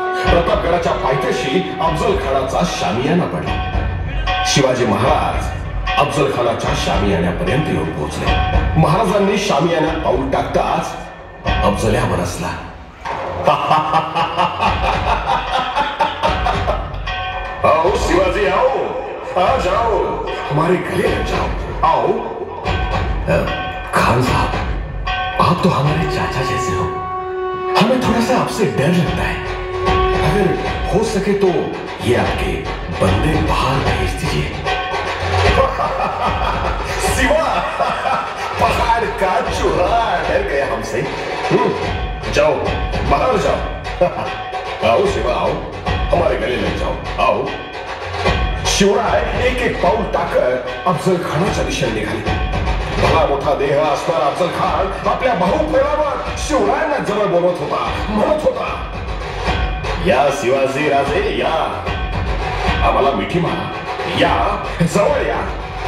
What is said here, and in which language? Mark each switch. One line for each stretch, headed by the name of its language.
Marathi: प्रतापगडाच्या पायथ्याशी अफजल खानाचा शामियाना पडला. शिवाजी महाराज अफजल खानाच्या शामियान्यापर्यंत येऊन पोहोचले. महाराजांनी शामियान्यात पाऊल टाकताच अफजल्या बरसला.
Hindi: आओ शिवाजी, आओ, आ जाओ, हमारे गले लग जाओ, आओ. खान साहब, आप तो हमारे चाचा जैसे हो. हमें थोड़ा सा आपसे डर लगता है. अगर हो सके तो ये आपके बंदे बाहर भेज दीजिए. शिवा, पहाड़ का चूहा डर गया हमसे. जाओ, बाहर जाओ. आओ शिवा, आओ, हमारे गले लग जाओ, आओ.
Marathi: शिवराय एक एक पाऊल टाकत अफजल खानाच्या दिशेने निघाले. भला मोठा देह असणारा अफजल खान आपल्या बाहुफळावर शिवरायांना जवळ बोलवत होता, म्हणत होता, या शिवाजी राजे या, आम्हाला मिठी मारा, या, जवळ या.